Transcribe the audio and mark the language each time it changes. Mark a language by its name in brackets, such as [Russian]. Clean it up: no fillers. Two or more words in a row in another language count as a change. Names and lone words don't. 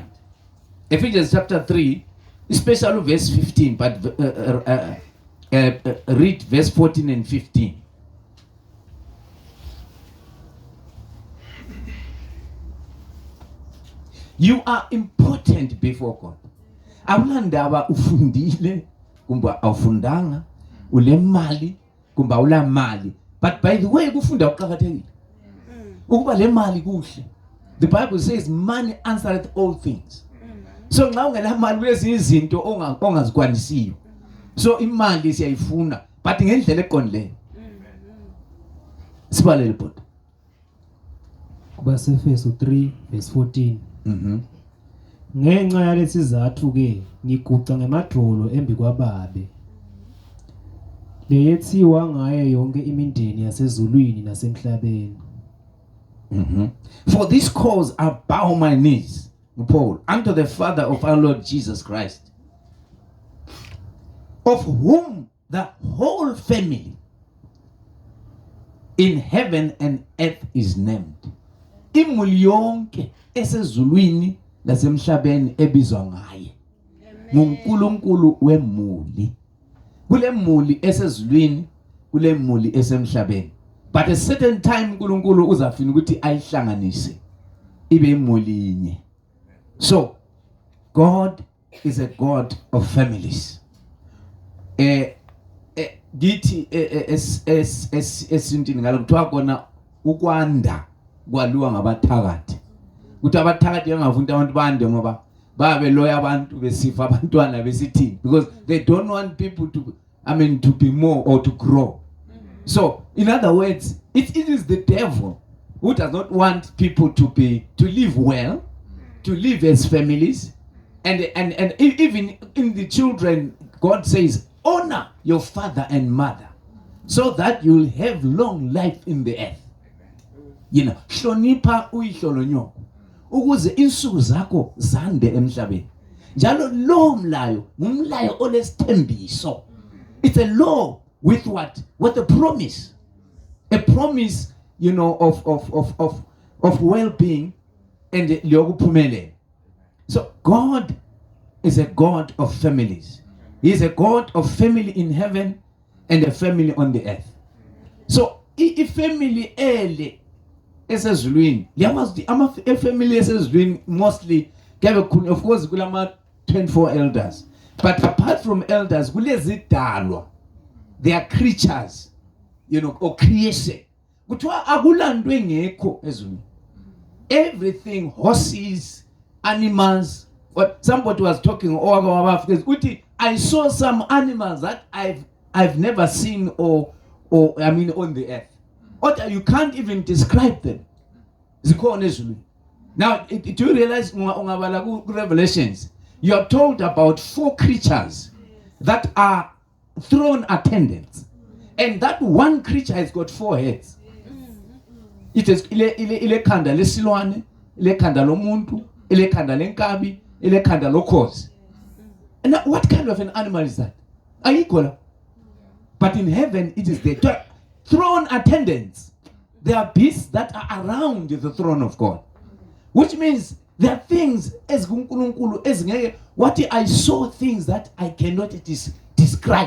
[English] Ephesians chapter 3, especially verse 15, but read verse 14 and 15. You are important before God. [North Ndebele] Awulandaba ufundile kumba awufundanga, ulemali kumba ula mali. [English] But by the way [North Ndebele] kufunda kuqhakathekile. Ukuba le mali kuhle. [English] The Bible says money answereth all things. [North Ndebele] So nxa ungela mali kulezi izinto ongazikwanisiyo. So imali siyayifuna but ngendlela eqondileyo. Sibalele bhuti. Kuba seFeso 3 verse 14. Ngenxa yalesizathu ke ngiguqa ngemadolo embi kwababe. Leyethiwa ngaye yonke imindeni yasezulwini nasemhlabeni. [English] For this cause I bow my knees, Paul, unto the Father of our Lord Jesus Christ, of whom the whole family in heaven and earth is named. [North Ndebele] Imuli yonke esezulwini lasemhlabeni ebizwa ngaye. nguNkulunkulu wemuli. Kule muli esezulwini, kule muli esemhlabeni. [English] But a certain time [North Ndebele] uNkulunkulu uzafuna ukuthi ayihlanganise ibe imuli inye. [English] So God is a God of families. [North Ndebele] Githi esintini ngalo kuthiwa kona ukwanda kwaluwa ngabathakathi. Kuthi abathakathi bangavunta abantu bande ngoba babe loya abantu besifa abantwana besithini, [English] because they don't want people to be more or to grow. So in other words, it is the devil who does not want people to live well, to live as families, and even in the children, God says, honor your father and mother so that you'll have long life in the earth. You know, [North Ndebele] hlonipha uyihlolo nyoko ukuze insuku zakho zande emhlabeni. Njalo lo mlayo ngumlayo olesithembiso. [English] It's a law with what? With a promise. A promise, you know, of well-being and liyokuphumelela. So God is a God of families. He is a God of family in heaven and a family on the earth. So if family [North Ndebele] ele esezulwini, yamazi [English] a family esezulwini mostly of course kulama 24 elders. But apart from elders, kulezidalwa. They are creatures, you know, or creation. [North Ndebele] Kuthiwa akulandwe ngekho ezulwini. [English] Everything, horses, animals. What somebody was talking I saw some animals that I've never seen or I mean on the earth. Or you can't even describe them. Now, do you realize Revelations? You are told about 4 creatures that are throne attendants. And that one creature has got 4 heads. It is [North Ndebele] ile khanda lesilwane, ile khanda lomuntu, ile khanda lenkabi, ile khanda lokhozi. [English] And now, what kind of an animal is that? [North Ndebele] Ayikho. [English] But in heaven, it is the throne attendants. There are beasts that are around the throne of God. Which means there are things as what I saw things that I cannot describe.